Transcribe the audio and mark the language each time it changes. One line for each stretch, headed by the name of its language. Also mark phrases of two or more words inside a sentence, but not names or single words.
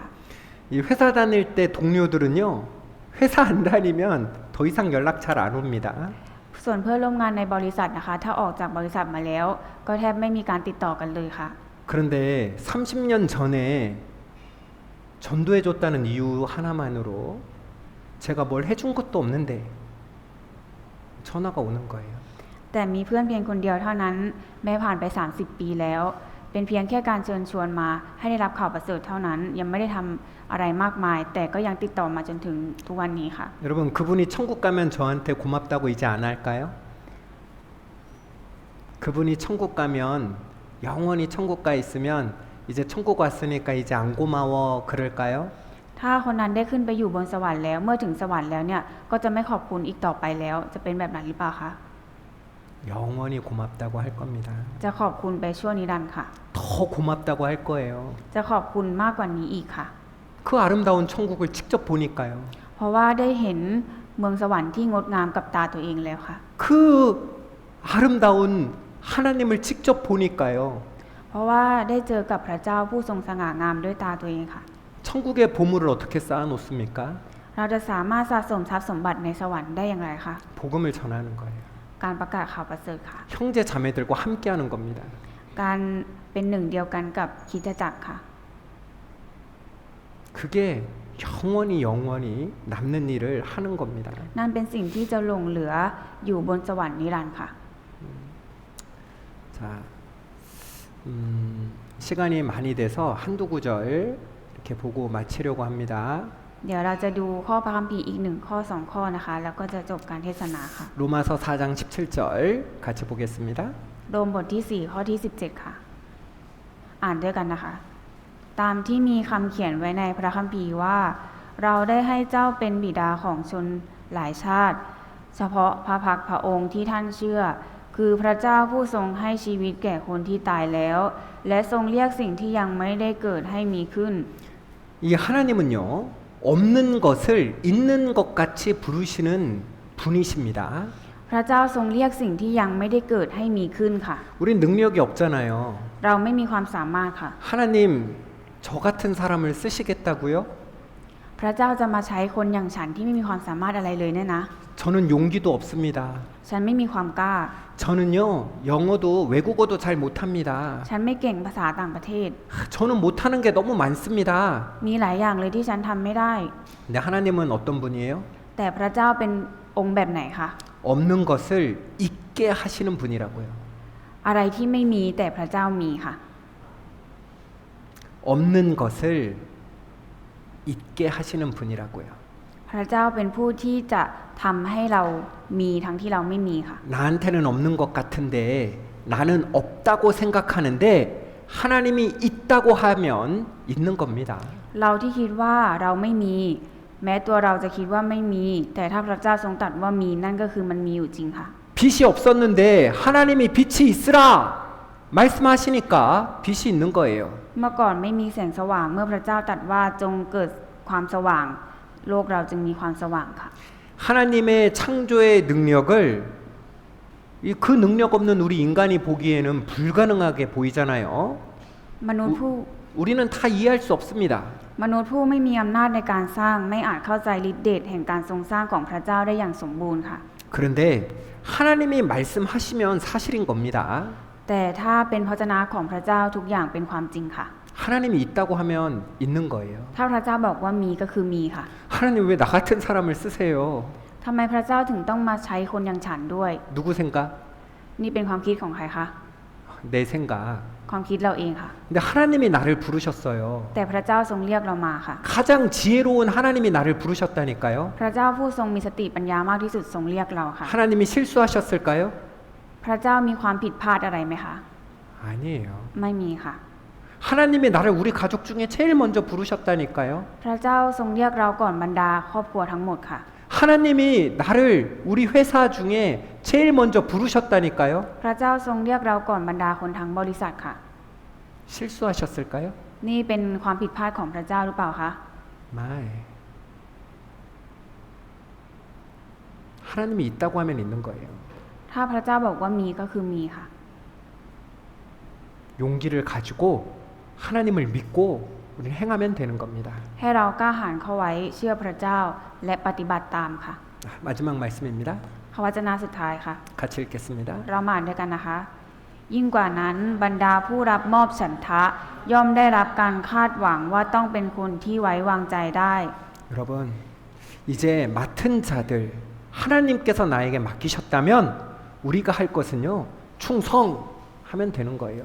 Korean: 이 회사 다닐 때 동료들은요. 회사 안 다니면 더 이상 연락 잘 안 옵니다.
Thai: ส่วนเพื่อนร่วมงานในบริษัทนะคะ ถ้าออกจากบริษัทมาแล้ว ก็แทบไม่มีการติดต่อกันเลยค่ะ
Korean: 그런데 30년 전에 전도해줬다는 이유 하나만으로 제가 뭘 해준 것도 없는데 전화가 오는 거예요.
Thai: แต่มีเพื่อนเพียงคนเดียวเท่านั้นแม้ผ่านไป30 ปีแล้ว เป็นเพียงแค่การเชิญชวนมาให้ได้รับข่าวประเสริฐเท่านั้น ยังไม่ได้ทำอะไรมากมาย แต่ก็ยังติดต่อมาจนถึงทุกวันนี้ค่ะ
Korean: 여러분 그분이 천국 가면 저한테 고맙다고 이제 안 할까요? 그분이 천국 가면 영원히 천국 가 있으면 이제 천국 왔으니까 이제 안 고마워 그럴까요?
Thai: ถ้าคนนั้นได้ขึ้นไปอยู่บนสวรรค์แล้วเมื่อถึงสวรรค์แล้วเนี่ยก็จะไม่ขอบคุณอีกต่อไปแล้ว จะเป็นแบบนั้นหรือเปล่าคะ
Korean: 영원히 고맙다고 할 겁니다.
Thai: จะขอบคุณไปชั่วนิรันดร์ค่ะ
Korean: 더 고맙다고 할 거예요.
Thai: จะขอบคุณมากกว่านี้อีกค่ะ
Korean: 그 아름다운 천국을 직접 보니까요.
Thai: เพราะว่าได้เห็นเมืองสวรรค์ที่งดงามกับตาตัวเองแล้วค่ะ
Korean: 그 아름다운 하나님을 직접 보니까요.
Thai: เพราะว่าได้เจอกับพระเจ้าผู้ทรงสง่างามด้วยตาตัวเองค่ะ
Korean: 천국의 보물을 어떻게 쌓아놓습니까?
Thai: เราจะสามารถสะสมทรัพย์สมบัติในสวรรค์ได้อย่างไรคะ
Korean: 복음을 전하는 거예요.
Thai: การประกาศข่าวประเสริฐค่ะ
Korean: 형제 자매들과 함께하는 겁니다.
Thai: การเป็นหนึ่งเดียวกันกับคริสตจักรค่ะ
Korean: 그게 영원히 남는 일을 하는 겁니다.
Thai: นั่นเป็นสิ่งที่จะหลงเหลืออยู่บนสวรรค์นิรันดร์ค่ะ
Korean: 자, 시간이 많이 돼서 한두 구절 이렇게 보고 마치려고 합니다.
Thai: เดี๋ยวเราจะดูข้อพระคัมภีร์อีก1ข้อ2ข้อนะคะ แล้วก็จะจบการเทศนาค่ะ
Korean: 로마서 4장 17절 같이 보겠습니다.
Thai: โรมบทที่4ข้อที่17ค่ะ อ่านด้วยกันนะคะ ตามที่มีคำเขียนไว้ในพระคัมภีร์ว่า เราได้ให้เจ้าเป็นบิดาของชนหลายชาติ เฉพาะพระพักพระองค์ที่ท่านเชื่อ คือพระเจ้าผู้ทรงให้ชีวิตแก่คนที่ตายแล้ว และทรงเรียกสิ่งที่ยังไม่ได้เกิดให้มีขึ้น
Korean: 이 하나님은요 없는 것을 있는 것 같이 부르시는 분이십니다.
Thai: พระเจ้าทรงเรียกสิ่งที่ยังไม่ได้เกิดให้มีขึ้นค่ะ
Korean: 우린 능력이 없잖아요.
Thai: เราไม่มีความสามารถค่ะ
Korean: 하나님 저 같은 사람을 쓰시겠다고요?
Thai: พระเจ้าจะมาใช้คนอย่างฉันที่ไม่มีความสามารถอะไรเลยเนี่ยนะ
Korean: 저는 용기도 없습니다.
Thai: ฉันไม่มีความกล้า
Korean: 저는요 영어도 외국어도 잘 못합니다.
Thai: ฉันไม่เก่งภาษาต่างประเทศ
Korean: 저는 못하는 게 너무 많습니다.
Thai: มีหลายอย่างเลยที่ฉันทำไม่ได้
Korean: 근데 하나님은 어떤 분이에요?
Thai: แต่พระเจ้าเป็นองค์แบบไหนคะ
Korean: 없는 것을 있게 하시는 분이라고요.
Thai: อะไรที่ไม่มีแต่พระเจ้ามีค่ะ
Korean: 없는 것을 있게 하시는 분이라고요.
Thai: พระเจ้าเป็นผู้ที่จะทำให้เรามีทั้งที่เราไม่มีค่ะ
Korean: 나한테는 없는 것 같은데 나는 없다고 생각하는데 하나님이 있다고 하면 있는 겁니다.
Thai: เราที่คิดว่าเราไม่มี แม้ตัวเราจะคิดว่าไม่มี แต่ถ้าพระเจ้าทรงตรัสว่ามีนั่นก็คือมันมีอยู่จริงค่ะ
Korean: 빛이 없었는데 하나님이 빛이 있으라 말씀하시니까 빛이 있는 거예요.
Thai: เมื่อก่อนไม่มีแสงสว่างเมื่อพระเจ้าตรัสว่าจงเกิดความสว่าง โลกเราจึงมีความสว่างค่ะ
Korean: 하나님의 창조의 능력을 그 능력 없는 우리 인간이 보기에는 불가능하게 보이잖아요.
Thai: มนุษย์ผู้
Korean: 우리는 다 이해할 수 없습니다.
Thai: มนุษย์ผู้ไม่มีอำนาจในการสร้างไม่อาจเข้าใจฤทธิเดชแห่งการทรงสร้างของพระเจ้าได้อย่างสมบูรณ์ค่ะ
Korean: 그런데 하나님이 말씀하시면 사실인 겁니다.
Thai: แต่ถ้าเป็นพระวจนะของพระเจ้าทุกอย่างเป็นความจริงค่ะ
Korean: 하나님이 있다고 하면 있는 거예요.
Thai: ถ้าพระเจ้าบอกว่ามีก็คือมีค่ะ
Korean: 하나님 왜 나 같은 사람을 쓰세요?
Thai: ทำไมพระเจ้าถึงต้องมาใช้คนอย่างฉันด้วย
Korean: 누구 생각?
Thai: นี่เป็นความคิดของใครคะ
Korean: 내 생각.
Thai: ความคิดเราเองค่ะ
Korean: 근데 하나님이 나를 부르셨어요.
Thai: แต่พระเจ้าทรงเรียกเรามาค่ะ
Korean: 가장 지혜로운 하나님이 나를 부르셨다니까요.
Thai: พระเจ้าผู้ทรงมีสติปัญญามากที่สุดทรงเรียกเราค่ะ
Korean: 하나님이 실수하셨을까요?
Thai: พระเจ้ามีความผิดพลาดอะไรไหมคะ
Korean: 아니에요.
Thai: ไม่มีค่ะ
Korean: 하나님이 나를 우리 가족 중에 제일 먼저 부르셨다니까요.
Thai: พระเจ้าทรงเรียกเราก่อนบรรดาครอบครัวทั้งหมดค่ะ
Korean: 하나님이 나를 우리 회사 중에 제일 먼저 부르셨다니까요.
Thai: พระเจ้าทรงเรียกเราก่อนบรรดาคนทั้งบริษัทค่ะ
Korean: 실수하셨을까요?
Thai: นี่เป็นความผิดพลาดของพระเจ้าหรือเปล่าคะ 마이.
Korean: 하나님이 있다고 하면 있는 거예요.
Thai: ถ้าพระเจ้าบอกว่ามีก็คือมีค่ะ
Korean: 용기를 가지고 하나님을 믿고 우리는 행하면 되는 겁니다.
Thai: ให้เรากล้าหาญเข้าไว้เชื่อพระเจ้าและปฏิบัติตามค่ะ
Korean: 마지막 말씀입니다.
Thai: พระวจนะสุดท้ายค่ะ
Korean: 같이 읽겠습니다.
Thai: เรามาอ่านด้วยกันนะคะ ยิ่งกว่านั้นบรรดาผู้รับมอบฉันทะย่อมได้รับการคาดหวังว่าต้องเป็นคนที่ไว้วางใจได้
Korean: 여러분, 이제 맡은 자들 하나님께서 나에게 맡기셨다면 우리가 할 것은요, 충성하면 되는 거예요.